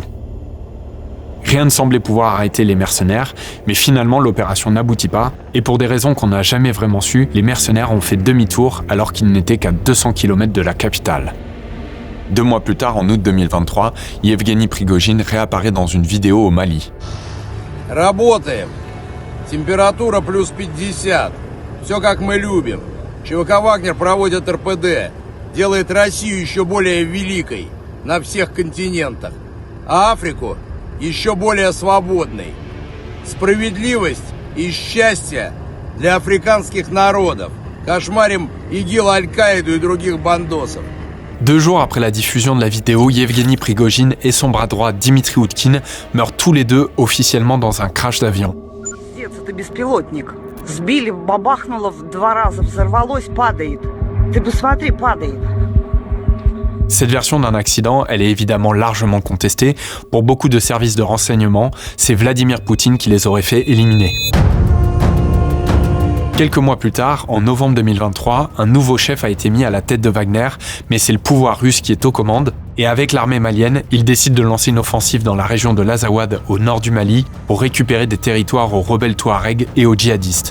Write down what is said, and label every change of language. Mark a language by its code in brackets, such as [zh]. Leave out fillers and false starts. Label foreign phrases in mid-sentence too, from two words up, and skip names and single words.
[fr] Rien ne semblait pouvoir arrêter les mercenaires, mais finalement l'opération n'aboutit pas et pour des raisons qu'on n'a jamais vraiment su, les mercenaires ont fait demi-tour alors qu'ils n'étaient qu'à 200 km de la capitale. 2 mois plus tard, en août 2023, Yevgeny Prigojine réapparaît dans une vidéo au Mali. [ru] Работаем. Температура плюс 50. Все как мы любим. ЧВК «Вагнер» проводит РПД. Делает Россию еще более великой на всех континентах. А Африку еще более свободной. Справедливость и счастье для африканских народов. Кошмарим ИГИЛ, Аль-Каиду и других бандосов. [fr] 2 jours après la diffusion de la vidéo, Yevgeny Prigojine et son bras droit Dmitry Utkine meurent tous les deux officiellement dans un crash d'avion. [ru] Это беспилотник. Сбили, бабахнуло 2 раза, взорвалось, падает. Ты посмотри, падает. [fr] Cette version d'un accident, elle est évidemment largement contestée. Pour beaucoup de services de renseignement, c'est Vladimir Poutine qui les aurait fait éliminer. Quelques mois plus tard, en novembre 2023, un nouveau chef a été mis à la tête de Wagner, mais c'est le pouvoir russe qui est aux commandes, et avec l'armée malienne, il décide de lancer une offensive dans la région de l'Azawad, au nord du Mali, pour récupérer des territoires aux rebelles touaregs et aux djihadistes.